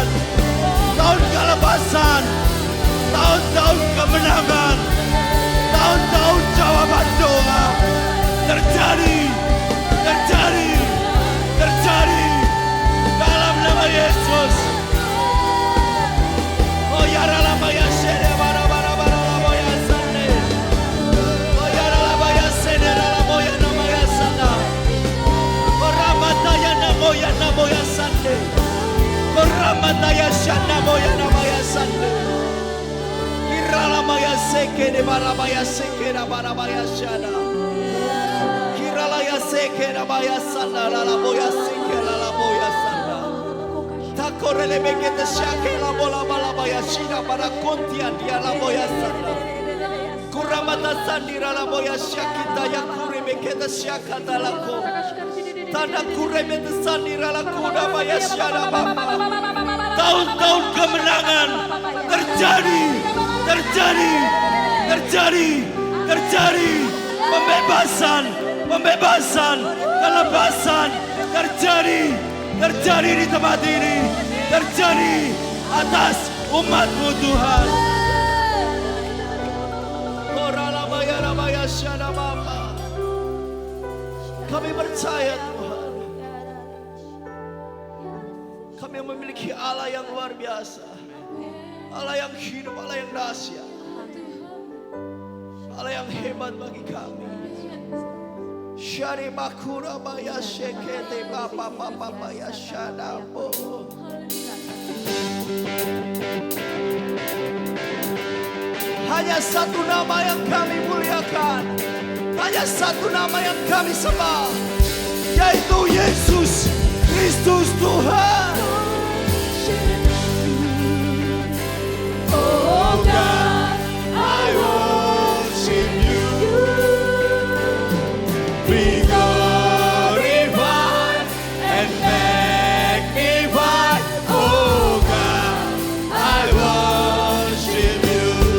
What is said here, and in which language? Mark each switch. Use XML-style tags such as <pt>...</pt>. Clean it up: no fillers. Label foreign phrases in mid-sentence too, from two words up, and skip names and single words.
<id>Tahun kelepasan, tahun-tahun kemenangan, tahun-tahun jawaban doa. Terjadi, terjadi, terjadi dalam nama Yesus. Oh ya rala ya sede bara bara bara la ya sande. Oh ya rala ya sede rala ya nama ya sana. Oh ramata ya namo ya sande. Oh ramata ya shana ya nama ya sande. Kirala ya seke de bara ya seke de bara ya shana. Kirala ya seke de ya sana la ya seke la ya sana. Takorele bekete shake la bola ya shina para kontia dia la ya sana. Kuramata sandira la ya shakita ya kure bekete shakata la ko. Tanda kure bekete sandira la kuda ya shana baba. Tahun-tahun kemenangan terjadi, terjadi, terjadi, terjadi. Pembebasan, pembebasan, kelepasan terjadi. Terjadi di tempat ini, terjadi atas umat-Mu Tuhan. Kami percaya Tuhan, kami memiliki Allah yang luar biasa, Allah yang hidup, Allah yang dahsyat, Allah yang hebat bagi kami. Shari makura maya shekete bapa bapa maya shadabo. Hanya satu nama yang kami muliakan, hanya satu nama yang kami sembah, yaitu Yesus Kristus Tuhan.</id> <en>Oh God, I worship you. Be glorified and magnified, oh God, I worship you.</en>